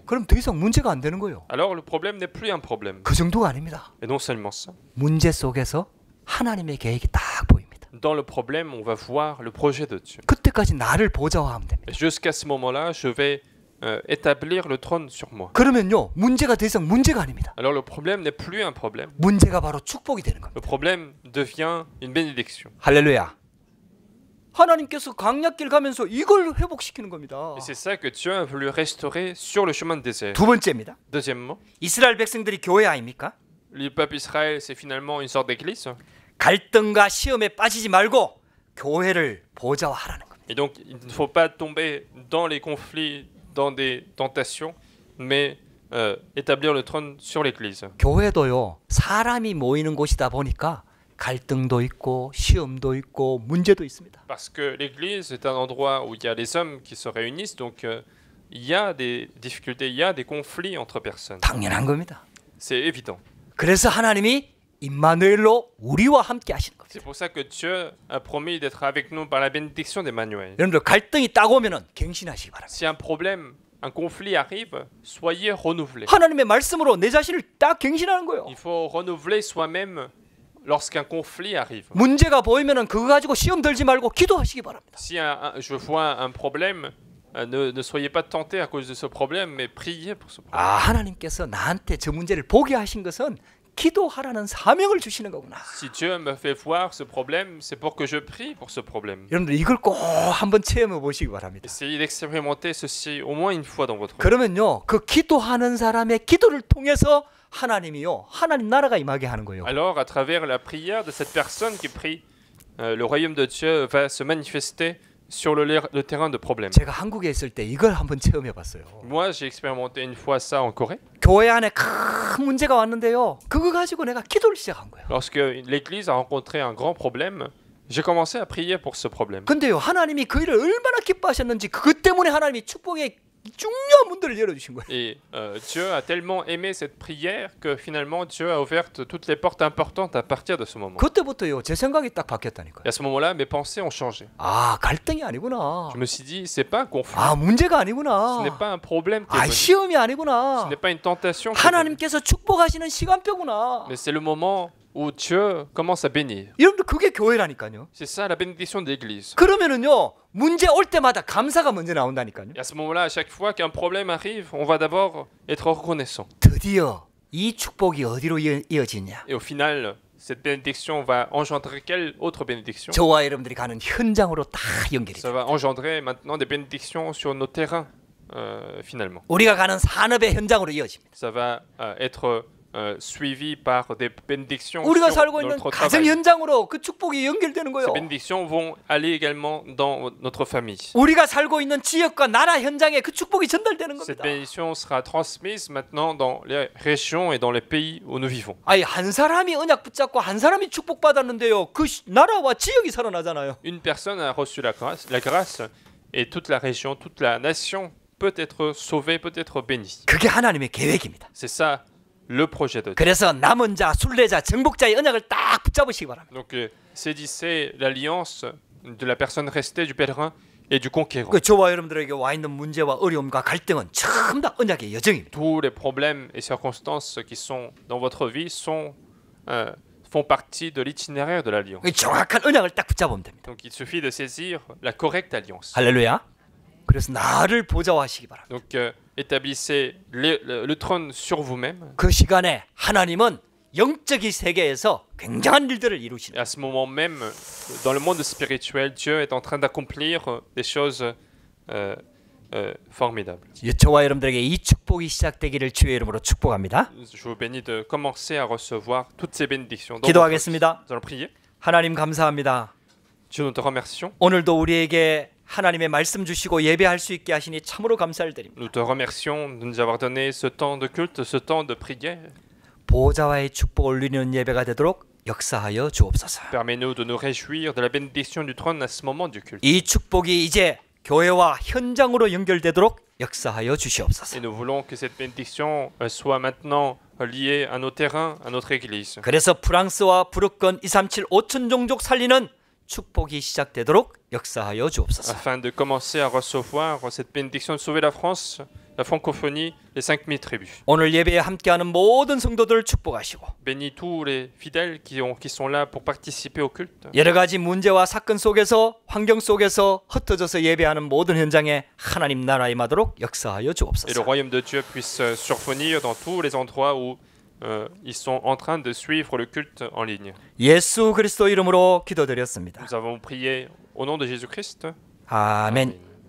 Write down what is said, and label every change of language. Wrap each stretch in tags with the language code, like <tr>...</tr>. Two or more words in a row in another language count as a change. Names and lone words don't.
<ko>그럼 더 이상 문제가 안 되는 거예요.</ko> <fr>Alors le problème n'est plus un problème.</fr> <ko>그 정도가 아닙니다.</ko> <fr>Et non seulement ça.</fr> <ko>문제 속에서 하나님의 계획이 딱 보입니다.</ko> <fr>Dans le problème, on va voir le projet de Dieu.</fr> <ko>그때까지 나를 보좌화하면 됩니다.</ko> <fr>Et jusqu'à ce moment-là, je vais établir le trône sur moi.</fr> <ko>그러면요 문제가 더 이상 문제가 아닙니다.</ko> <fr>Alors le problème n'est plus un problème.</fr> <ko>문제가 바로 축복이 되는 겁니다.</ko> <fr>Le problème devient une bénédiction.</fr> <ko>할렐루야. 하나님께서 광야길 가면서 이걸 회복시키는 겁니다.</ko> <fr>Et c'est ça que Dieu a voulu restaurer sur le chemin de désert.</fr> <ko>두 번째입니다.</ko> <fr>Deuxièmement,</fr> <ko>이스라엘 백성들이 교회 아닙니까?</ko> <fr>le peuple Israël, c'est finalement une sorte d'église.</fr> <ko>갈등과 시험에 빠지지 말고 교회를 보좌화하라는 겁니다.</ko> <fr>Et donc, il ne faut pas tomber dans les conflits, dans des tentations, mais établir le trône sur l'église.</fr> <ko>교회도요 사람이 모이는 곳이다 보니까 갈등도 있고 시험도 있고 문제도 있습니다.</ko> <fr>Parce que l'église est un endroit où il y a les hommes qui se réunissent, donc il y a des difficultés, il y a des conflits entre personnes.</fr> <ko>당연한 겁니다.</ko> <fr>C'est évident.</fr> <ko>그래서 하나님이 임마누엘로 우리와 함께 하시는 겁니다.</ko> <fr>C'est pour ça que Dieu a promis d'être avec nous par la bénédiction d'Emmanuel.</fr> <ko>여러분들 갈등이 딱 오면은 갱신하시기 바랍니다.</ko> <fr>Si un problème, un conflit arrive, soyez renouvelés.</fr> <ko>하나님의 말씀으로 내 자신을 딱 갱신하는 거예요.</ko> <fr>Il faut renouveler soi-même lorsqu'un conflit arrive.</fr> <ko>문제가 보이면은 그거 가지고 시험 들지 말고 기도하시기 바랍니다.</ko> <fr>Si je vois un problème, ne soyez pas tentés à cause de ce problème, mais priez pour ce problème.</fr> <ko>아 하나님께서 나한테 저 문제를 보게 하신 것은 기도하라는 사명을 주시는 거구나.</ko> <fr>Si Dieu me fait voir ce problème, c'est pour que je prie pour ce problème.</fr> <ko>여러분들 이걸 꼭 한번 체험해 보시기 바랍니다.</ko> <fr>Essayez d'expérimenter ceci au moins une fois dans votre vie.</fr> <ko>그러면요 그 기도하는 사람의 기도를 통해서 하나님이요 하나님 나라가 임하게 하는 거예요.</ko> <fr>Alors, à travers la prière de cette personne qui prie, le royaume de Dieu va se manifester sur le terrain de problème.</fr> <ko>제가 한국에 있을 때 이걸 한번 체험해 봤어요.</ko> <fr>Moi, j'ai expérimenté une fois ça en Corée.</fr> <ko>교회 안에 큰 문제가 왔는데요. 그거 가지고 내가 기도를 시작한 거예요.</ko> <fr>Lorsque l'église a rencontré un grand problème, j'ai commencé à prier pour ce problème.</fr> <ko>근데요 하나님이 그 일을 얼마나 기뻐하셨는지 그것 때문에 하나님이 축복의 중요한 문들을 열어주신 거예요.</ko> <fr>Et Dieu a tellement aimé cette prière que finalement Dieu a ouvert toutes les portes importantes à partir de ce moment.</fr> <ko>그때부터요 제 생각이 딱 바뀌었다니까요.</ko> <fr>Et à ce moment-là, mes pensées ont changé.</fr> <ko>아 갈등이 아니구나.</ko> <fr>Je me suis dit, c'est pas un conflit,</fr> <ko>아 문제가</ko> <fr>ce</fr> <ko>아니구나.</ko> <fr>n'est pas un problème qui est</fr> <ko>아</ko> <fr>venu,</fr> <ko>시험이</ko> <fr>ce</fr> <ko>아니구나.</ko> <fr>n'est pas une tentation qui est venue,</fr> <ko>하나님께서 축복하시는 시간표구나.</ko> <fr>mais c'est le moment où Dieu commence à bénir.</fr> <ko>여러분들 그게 교회라니까요.</ko> <fr>C'est ça la bénédiction de l'église.</fr> <ko>그러면은요 문제 올 때마다 감사가 먼저 나온다니까요.</ko> <fr>Et à ce moment-là, à chaque fois qu'un problème arrive, on va d'abord être reconnaissant.</fr> <ko>드디어 이 축복이 어디로 이어지냐?</ko> <fr>Et au final, cette bénédiction va engendrer quelle autre bénédiction?</fr> <ko>저와 여러분들이 가는 현장으로 다 연결이</ko> <fr>Ça</fr> <ko>돼요.</ko> <fr>va engendrer maintenant des bénédictions sur nos terrains, finalement.</fr> <ko>우리가 가는 산업의 현장으로 이어집니다.</ko> <fr>Ça va être suivi par des bénédictions</fr> <ko>우리가</ko> <fr>sur</fr> <ko>살고 있는</ko> <fr>notre</fr> <ko>가정</ko> <fr>travail.</fr> <ko>현장으로 그 축복이 연결되는 거예요.</ko> <fr>Ces bénédictions vont aller également dans notre famille.</fr> <ko>우리가 살고 있는 지역과 나라 현장에 그 축복이 전달되는</ko> <fr>Cette</fr> <ko>겁니다.</ko> <fr>bénédiction sera transmise maintenant dans les régions et dans les pays où nous vivons.</fr> <ko>아니 한 사람이 언약 붙잡고 한 사람이 축복받았는데요. 그 나라와 지역이 살아나잖아요.</ko> <fr>Une personne a reçu la grâce et toute la région, toute la nation peut être sauvée, peut être bénie.</fr> <ko>그게 하나님의 계획입니다.</ko> <fr>C'est ça le projet de Dieu.</fr> <ko>그래서 남은 자, 순례자, 정복자의 언약을 딱 붙잡으시기 바랍니다.</ko> <fr>Donc saisissez l'alliance de la personne restée, du pèlerin et du conquérant.</fr> <ko>그 저와 여러분들에게 와 있는 문제와 어려움과 갈등은 전부 다 언약의 여정입니다.</ko> <fr>Tous les problèmes et circonstances qui sont dans votre vie font partie de l'itinéraire de l'alliance.</fr> <ko>이 정확한 언약을 딱 붙잡으면 됩니다.</ko> <fr>Donc il suffit de saisir la correcte alliance.</fr> <ko>할렐루야. 그래서 나를 보좌하시기 바랍니다.</ko> <fr>Donc établissez le trône sur vous-même.</fr> <ko>그 시간에 하나님은 영적인 세계에서 굉장한 일들을 이루시는.</ko> <fr>Et à ce moment même, dans le monde spirituel, Dieu est en train d'accomplir des choses formidables.</fr> <ko>저와 여러분들에게 이 축복이 시작되기를 주의 이름으로 축복합니다.</ko> <fr>Je vous bénis de commencer à recevoir toutes ces bénédictions. Nous</fr> <ko>기도하겠습니다.</ko> <fr>allons prier.</fr> <ko>하나님 감사합니다.</ko> <fr>Dieu, nous te remercions.</fr> <ko>오늘도 우리에게 하나님의 말씀 주시고 예배할 수 있게 하시니 참으로 감사를 드립니다.</ko> <fr>Nous te remercions de nous avoir donné ce temps de culte, ce temps de prière.</fr> <ko>보좌와의 축복을 누리는 예배가 되도록 역사하여 주옵소서.</ko> <fr>Permets-nous de nous réjouir de la bénédiction du trône à ce moment du culte.</fr> <ko>이 축복이 이제 교회와 현장으로 연결되도록 역사하여 주시옵소서.</ko> <fr>Et nous voulons que cette bénédiction soit maintenant liée à nos terrains, à notre église.</fr> <ko>그래서 프랑스와 부르권 237 5천 종족 살리는 축복이 시작되도록 역사하여 주옵소서.</ko> <fr>Afin de commencer à recevoir cette bénédiction de sauver la France, la francophonie, les 5000 tribus.</fr> <ko>오늘 예배에 함께하는 모든 성도들을 축복하시고</ko> <fr>Bénis tous les fidèles qui sont là pour participer au culte.</fr> <ko>여러 가지 문제와 사건 속에서 환경 속에서 흩어져서 예배하는 모든 현장에 하나님 나라에 임하도록 역사하여</ko> <fr>Et le</fr> <ko>주옵소서.</ko> <fr>royaume de Dieu puisse survenir dans tous les endroits où ils sont en train de suivre le culte en ligne.</fr> <ko>예수 그리스도 이름으로 기도드렸습니다.</ko> <fr>Nous avons prié au nom de Jésus-Christ.</fr> <ko>아멘.</ko>